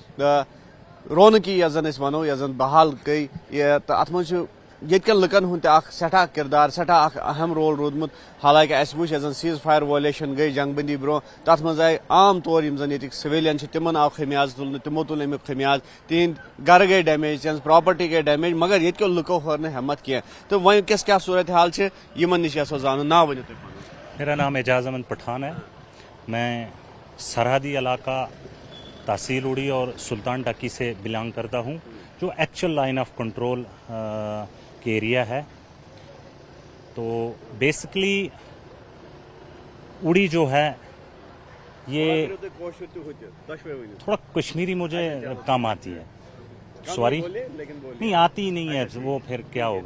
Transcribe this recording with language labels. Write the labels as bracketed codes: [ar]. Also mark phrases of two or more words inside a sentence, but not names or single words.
[ks] رونقی یۄس زن أسۍ ونو یۄس زن بحال گٔے تہٕ اتھ منٛز چھُ ییٚتہِ کٮ۪ن لُکن ہُنٛد تہِ اکھ سٮ۪ٹھاہ کِردار سٮ۪ٹھاہ اکھ اہم رول روٗدمُت حالانکہِ اسہِ وٕچھ یۄس زن [en] cease fire violation [ks] گٔے جنگ بندی برونٛہہ تتھ منٛز آیہِ عام طور یِم زن ییٚتِکۍ سِویلین چھِ تِمن آو خمیاض تُلنہٕ تِمو تُل امیُک خمیاض تِہنٛدۍ گرٕ گٔے ڈیمیج تِہنٛز پراپرٹی گٔے ڈیمیج مگر ییٚتہِ کٮ۪و لُکو ہٲر نہٕ ہٮ۪مت کینٛہہ تہٕ وۄنۍ کیاہ صوٗرت حال چھِ یِمن نِش یژھو زانُن ناو ؤنِو تُہۍ پنُن. [ur] میرا نام اعجاز احمد پٹھان ہے. میں سرحدی علاقہ تحصیل اڑی اور سلطان ٹکی سے بلانگ کرتا ہوں جو [en] actual line of control [ur] کے ایریا ہے. تو بیسکلی اڑی جو ہے یہ تھوڑا کشمیری مجھے کم آتی ہے, سوری نہیں آتی نہیں ہے وہ پھر کیا ہوگا.